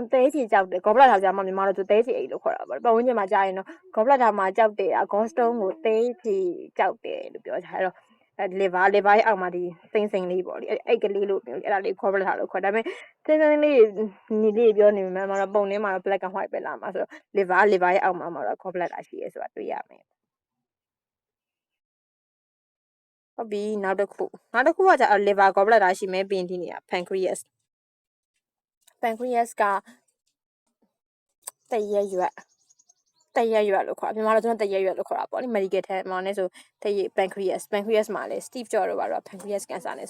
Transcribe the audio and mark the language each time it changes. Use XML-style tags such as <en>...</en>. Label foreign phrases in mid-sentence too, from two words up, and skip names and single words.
<my>သဲချေကြောက်တယ် gallbladder ကြားမှာမြန်မာလိုဆိုသဲချေအိတ်လို့ခေါ်တာပေါ့ပတ်ဝန်းကျင်မှာကြားရင်တော့ gallbladder မှာကြောက်တယ်gallstone ကိုသဲချေကြောက်တယ်လို့ပြောကြတယ်အဲ့တော့liver ရဲ့အောက်မှာဒီစိမ့်လေးပေါ့လေအဲ့ကလေးလို့ပြောအဲ့ဒါလေး gallbladder လို့ခေါ်ဒါပေမဲ့စိမ့်လေးညီလေးပြောနေမှာတော့ပုံထဲမှာတော့</my> <en>black and white</en> <my>ပဲလာမှာဆိုတော့ liver ရဲ့အောက်မှာတော့ gallbladder ရှိရဲဆိုတာတွေ့ရမယ်ဟုတ်ပြီနောက်တစ်ခုကじゃ liver gallbladder ရှိမယ်ပြီးရင်ဒီနေရာ pancreas ကတရက်ရွက်လို့ခေါ်မြန်မာလိုဆိုတရက်ရွက်လို့ခေါ်တာပေါ့လေ</my> <en>medical term</en> <my>မှာလည်းဆိုတရက် pancreas မှာလည်း Steve Jobs တို့ကတော့</my> <en>pancreas cancer</en> <my>နဲ့</my>